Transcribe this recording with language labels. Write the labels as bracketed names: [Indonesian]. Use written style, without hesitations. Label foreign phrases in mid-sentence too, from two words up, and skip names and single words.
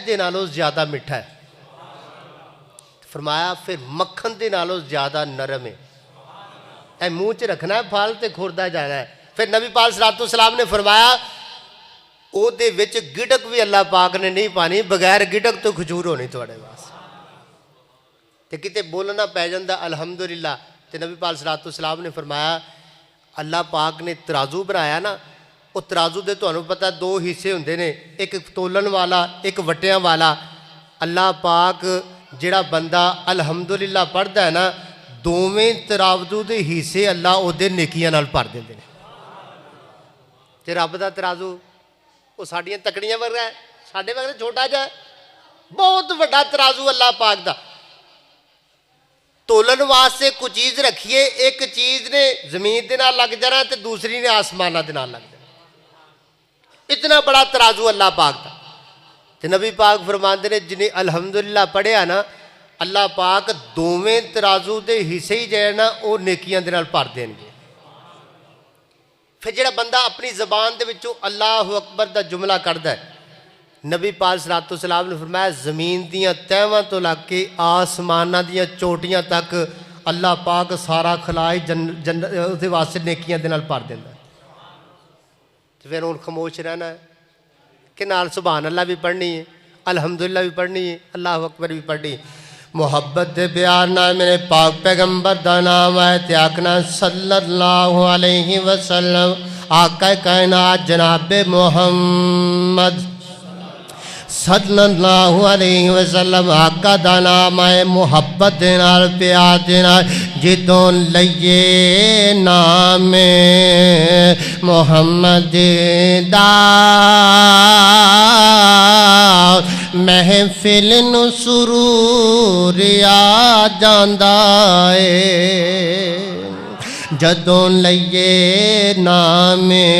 [Punjabi] دے نالوں زیادہ میٹھا ہے فرمایا پھر مکھن دے نالوں زیادہ نرم ہے اے منہ چ رکھنا ہے پھل تے کھوردا جانا ہے پھر نبی پاک [Arabic] صلی اللہ علیہ وسلم [Punjabi] نے فرمایا او دے وچ گٹک بھی اللہ پاک نے نہیں پانی بغیر گٹک تو کھجور ہونی تواڈے واسطے تے کتے بولنا پی جاندا الحمدللہ تے نبی پاک [Arabic] صلی اللہ علیہ وسلم [Punjabi] نے فرمایا اللہ پاک نے ترازو بنایا نا وہ ترازو دے تانوں پتہ دو حصے ہوندے نے ایک تولن والا ایک وٹیاں والا اللہ پاک جڑا بندہ الحمدللہ پڑھدا ہے نا دوویں ترازو دے حصے اللہ او دے نیکیاں نال بھر دیندے نے تے رب دا ترازو وہ ساڈیاں تکڑیاں ورگا ہے ساڈے ورگا چھوٹا جا ہے بہت بڑا ترازو اللہ پاک دا تولن واسطے کوئی چیز رکھیے ایک چیز نے زمین دے نال لگ جانا تے دوسری نے آسمانہ دے نال لگ جانا اتنا بڑا ترازو اللہ پاک دا تے نبی پاک فرماندے نے جنہیں الحمدللہ پڑھیا نا اللہ پاک دوویں ترازو دے حصے ہی جائے نا وہ نیکیاں دے نال بھر دین گے پھر جڑا بندہ اپنی زبان دے وچوں [Arabic] اللہ اکبر [Punjabi] دا جملہ کردا ہے نبی پاک صلی [Arabic] اللہ علیہ وسلم [Punjabi] نے فرمایا زمین دیاں تہواں تو لگ کے آسمانہ دیاں چوٹیاں تک اللہ پاک سارا خلائی اس دے واسطے نیکیاں دے نال بھر دیندا ہے تو پھر ہن خاموش رہنا ہے کہ نال [Arabic] سبحان اللہ [Punjabi] بھی پڑھنی ہے الحمدللہ بھی پڑھنی ہے [Arabic] اللہ اکبر [Punjabi] بھی پڑھنی ہے محبت دے پیار نال میرے پاک پیغمبر دا نام ہے تے آکھنا [Arabic] صلی اللہ علیہ وسلم [Punjabi] آقا کائنات جناب محمد [Arabic] صلی اللہ علیہ وسلم [Punjabi] آقا دا نام ہے محبت دے نال پیار دے نال جدوں لئیے نام محمد دا محفل نو سرور آ جاندا اے جدوں لئیے نام